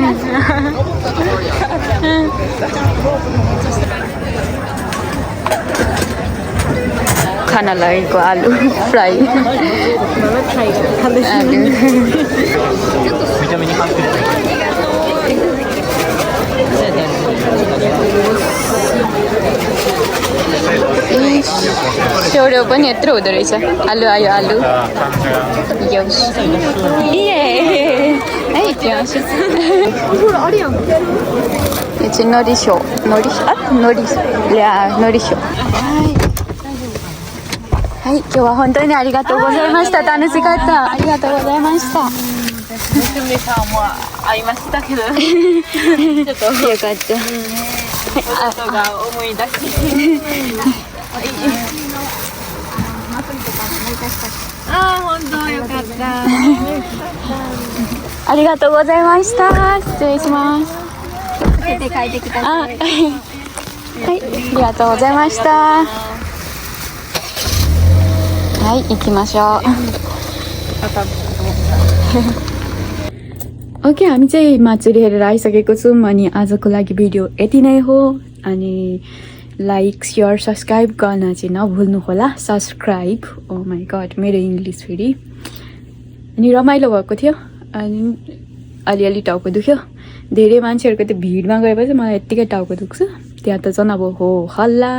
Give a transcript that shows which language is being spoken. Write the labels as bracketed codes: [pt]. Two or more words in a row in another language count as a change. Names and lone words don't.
[ne] खाना लगेको आलु फ्राई सेउरो पनि यत्रो हुँदो रहेछ आलु आयो आलु यो चाहिँ नरिसो नरिसो [ja] はい、今日は本当にありがとうございました。楽しかった。ありがとうございました。娘さんも会いましたけどちょっとよかった。ことが思い出し本当よかったありがとうございました。失礼します。手で書いてください。はい、ありがとうございました。はい、行きましょう。 [ne] ओके हामी चाहिँ माछुरी हेरेर आइसकेको छौँ अनि आजको लागि भिडियो यति नै हो अनि [en] like share subscribe [ne] गर्न चाहिँ नभुल्नु होला सब्सक्राइब [en] oh my god [ne] मेरो इङ्ग्लिस फेरि अनि रमाइलो भएको थियो अनि अलिअलि टाउको दुख्यो धेरै मान्छेहरूको त्यो भिडमा गएपछि मलाई यत्तिकै टाउको दुख्छ त्यहाँ त झन् अब हो हल्ला